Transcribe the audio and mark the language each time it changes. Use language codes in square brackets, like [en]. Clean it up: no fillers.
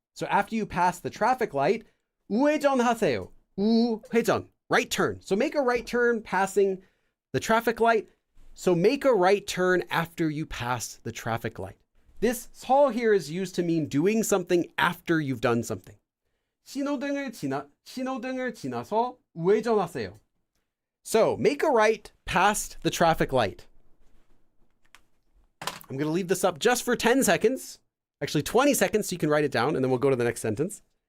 [en] So after you pass the traffic light, [ko] 우회전하세요. [en] 우회전. Right turn. So make a right turn passing the traffic light. So make a right turn after you pass the traffic light. This 서 here is used to mean doing something after you've done something. [ko] 신호등을 지나서 우회전하세요. [en] So make a right past the traffic light. I'm going to leave this up just for 10 seconds. Actually 20 seconds so you can write it down and then we'll go to the next sentence.